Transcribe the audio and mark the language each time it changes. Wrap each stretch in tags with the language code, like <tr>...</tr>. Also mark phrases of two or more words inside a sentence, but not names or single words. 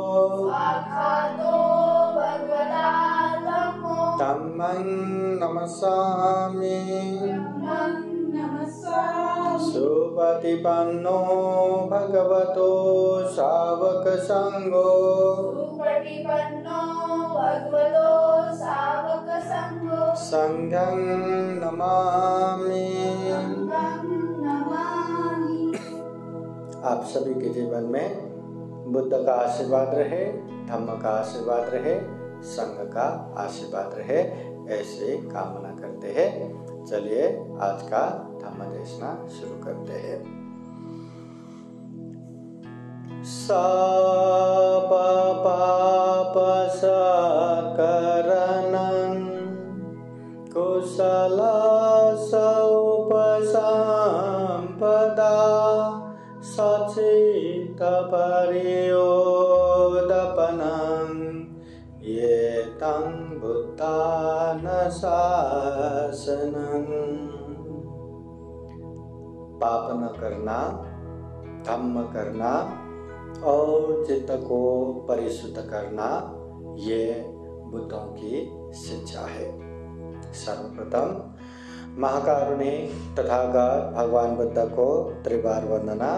<pi>धम्मं नमस्सामि सुपतिपन्नो भगवतो सावक संघो संघं नमामि।</pi> <hi>आप सभी के जीवन में बुद्ध का आशीर्वाद रहे, धम्म का आशीर्वाद रहे, संघ का आशीर्वाद रहे, ऐसे कामना करते हैं। चलिए आज का धम्मदेशना शुरू करते हैं।</hi> <pi>सब पाप सकरणं कुशल उपसंपदा सचित परियोदपनं ये तं बुद्धान शासनं।</pi> <hi>पाप न करना, धम्म करना और चित्त को परिशुद्ध करना, ये बुद्धों की शिक्षा है। सर्वप्रथम महाकारुणिक तथागत भगवान बुद्ध को त्रिवार वंदना।</hi>